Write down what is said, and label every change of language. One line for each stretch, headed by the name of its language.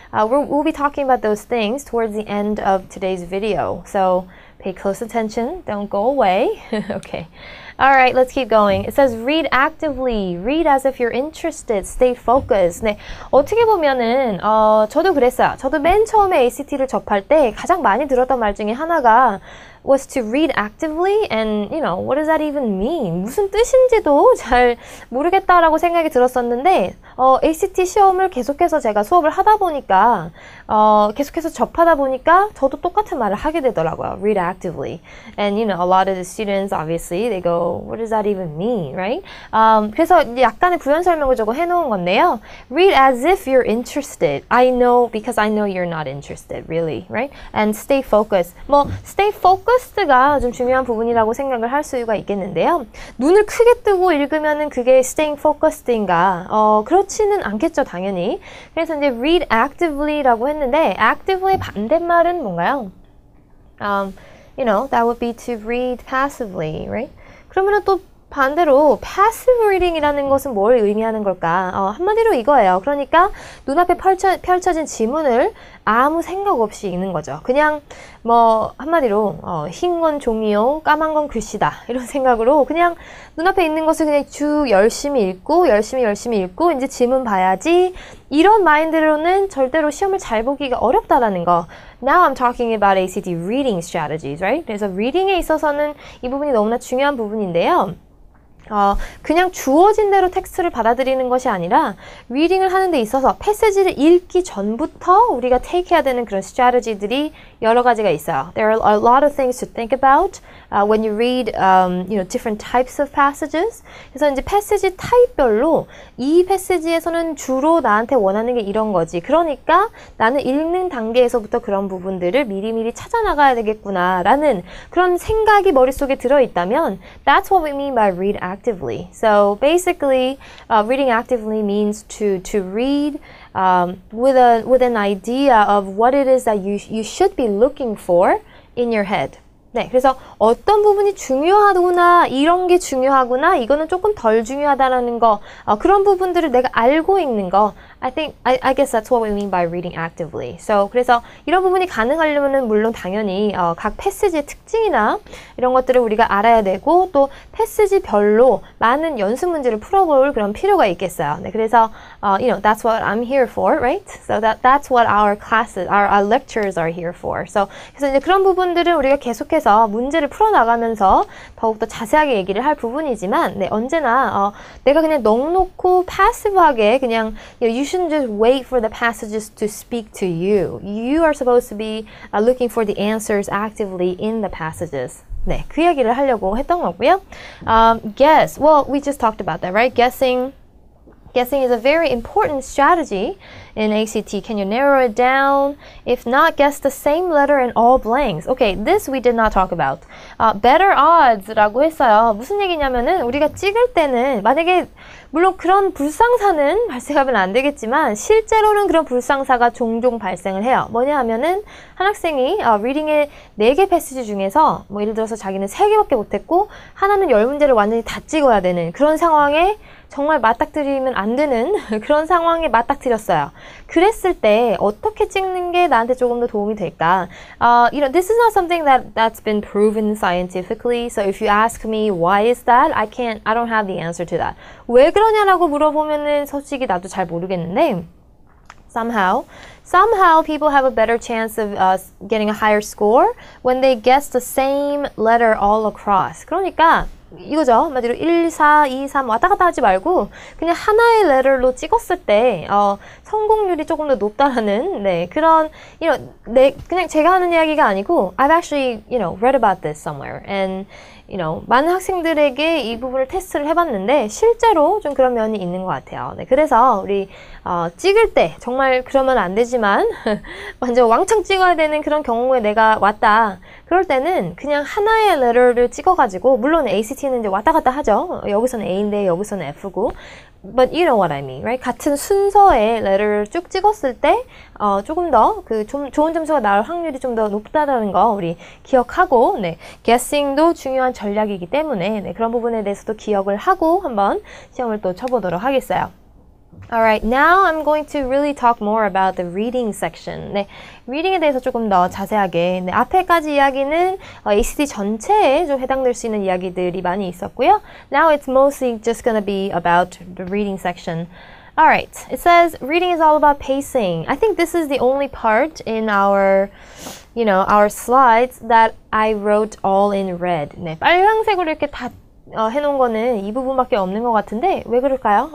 English: We'll be talking about those things towards the end of today's video. So pay close attention. Don't go away. Okay. All right, let's keep going. It says read actively. Read as if you're interested. Stay focused.
Korean: 네, 어떻게 보면은 저도 그랬어요. 저도 맨 처음에 ACT를 접할 때 가장 많이 들었던 말 중에 하나가
English: was to read actively and what does that even mean?
Korean: 무슨 뜻인지도 잘 모르겠다라고 생각이 들었었는데 ACT 시험을 계속해서 제가 수업을 하다 보니까 계속해서 접하다 보니까 저도 똑같은 말을 하게 되더라고요.
English: Read actively. And a lot of the students obviously they go, what does that even mean, right?
Korean: 그래서 약간의 부연 설명을 조금 해놓은 건데요.
English: Read as if you're interested. I know because I know you're not interested, really, right? And stay focused.
Korean: stay focused가 좀 중요한 부분이라고 생각을 할 수가 있겠는데요. 눈을 크게 뜨고 읽으면은 그게 staying focused인가? 그렇지는 않겠죠, 당연히. 그래서 이제 read actively라고 했는데 active의 반대말은 뭔가요?
English: That would be to read passively, right?
Korean: 그러면은 또 반대로 passive reading이라는 것은 뭘 의미하는 걸까? 한마디로 이거예요. 그러니까 눈앞에 펼쳐진 지문을 아무 생각 없이 읽는 거죠. 그냥 한마디로 흰 건 종이요, 까만 건 글씨다 이런 생각으로 그냥 눈앞에 있는 것을 그냥 쭉 열심히 읽고 열심히 읽고 이제 지문 봐야지 이런 마인드로는 절대로 시험을 잘 보기가 어렵다라는 거.
English: Now I'm talking about ACT reading strategies, right?
Korean: 그래서 reading에 있어서는 이 부분이 너무나 중요한 부분인데요. 그냥 주어진 대로 텍스트를 받아들이는 것이 아니라 리딩을 하는 데 있어서 패시지를 읽기 전부터 우리가 take 해야 되는 그런 strategy들이 여러 가지가 있어요.
English: There are a lot of things to think about when you read different types of passages.
Korean: 그래서 이제 패시지 타입별로 이 패시지에서는 주로 나한테 원하는 게 이런 거지. 그러니까 나는 읽는 단계에서부터 그런 부분들을 미리미리 찾아 나가야 되겠구나 라는 그런 생각이 머릿속에 들어있다면
English: that's what we mean by read actively. So basically, reading actively means to read with an idea of what it is that you should be looking for in your head.
Korean: 네, 그래서 어떤 부분이 중요하구나, 이런 게 중요하구나, 이거는 조금 덜 중요하다라는 거, 그런 부분들을 내가 알고 읽는 거,
English: I guess that's what we mean by reading actively.
Korean: So, 그래서 이런 부분이 가능하려면은 물론 당연히 각 패시지의 특징이나 이런 것들을 우리가 알아야 되고 또 패시지별로 많은 연습 문제를 풀어볼 그런 필요가 있겠어요. 네, 그래서
English: that's what I'm here for, right? So that's what our classes, our lectures are here for.
Korean: So, 그래서 이제 그런 부분들은 우리가 계속해서 문제를 풀어나가면서 더욱더 자세하게 얘기를 할 부분이지만, 네, 언제나 내가 그냥 넉놓고 패시브하게 그냥
English: you shouldn't just wait for the passages to speak to you. You are supposed to be looking for the answers actively in the passages.
Korean: 네, 그 얘기를 하려고 했던 거고요.
English: Guess. Well, we just talked about that, right? Guessing is a very important strategy in ACT. Can you narrow it down? If not, guess the same letter in all blanks. Okay, this we did not talk about.
Korean: Better odds라고 했어요. 무슨 얘기냐면은 우리가 찍을 때는 만약에 물론 그런 불상사는 발생하면 안 되겠지만 실제로는 그런 불상사가 종종 발생을 해요. 뭐냐 하면은 한 학생이 리딩의 4개 패시지 중에서 뭐 예를 들어서 자기는 3개밖에 못했고 하나는 10문제를 완전히 다 찍어야 되는 그런 상황에 정말 맞닥뜨리면 안 되는 그런 상황에 맞닥뜨렸어요. 그랬을 때 어떻게 찍는 게 나한테 조금 더 도움이 될까?
English: This is not something that's been proven scientifically. So if you ask me why is that, I don't have the answer to that.
Korean: 왜 그러냐라고 물어보면은 솔직히 나도 잘 모르겠는데
English: somehow people have a better chance of getting a higher score when they guess the same letter all across.
Korean: 그러니까 이거죠. 한마디로 1, 4, 2, 3 왔다 갔다 하지 말고 그냥 하나의 letter로 찍었을 때 성공률이 조금 더 높다라는 그런 그냥 제가 하는 이야기가 아니고
English: I've actually read about this somewhere and
Korean: 많은 학생들에게 이 부분을 테스트를 해봤는데 실제로 좀 그런 면이 있는 것 같아요. 네, 그래서 우리 찍을 때 정말 그러면 안 되지만 완전 왕창 찍어야 되는 그런 경우에 내가 왔다. 그럴 때는 그냥 하나의 letter를 찍어가지고 물론 ACT는 이제 왔다 갔다 하죠. 여기서는 A인데 여기서는 F고
English: But you know what I mean, right?
Korean: 같은 순서의 letter를 쭉 찍었을 때 조금 더 좋은 점수가 나올 확률이 좀 더 높다라는 거 우리 기억하고 guessing도 중요한 전략이기 때문에 그런 부분에 대해서도 기억을 하고 한번 시험을 또 쳐보도록 하겠어요.
English: Alright, now I'm going to really talk more about the reading section.
Korean: reading에 대해서 조금 더 자세하게. 앞에까지 이야기는 ACT 전체에 좀 해당될 수 있는 이야기들이 많이 있었고요.
English: Now it's mostly just gonna be about the reading section. Alright, it says reading is all about pacing. I think this is the only part in our slides that I wrote all in red.
Korean: 빨강색으로 이렇게 다 해놓은 거는 이 부분밖에 없는 것 같은데 왜 그럴까요?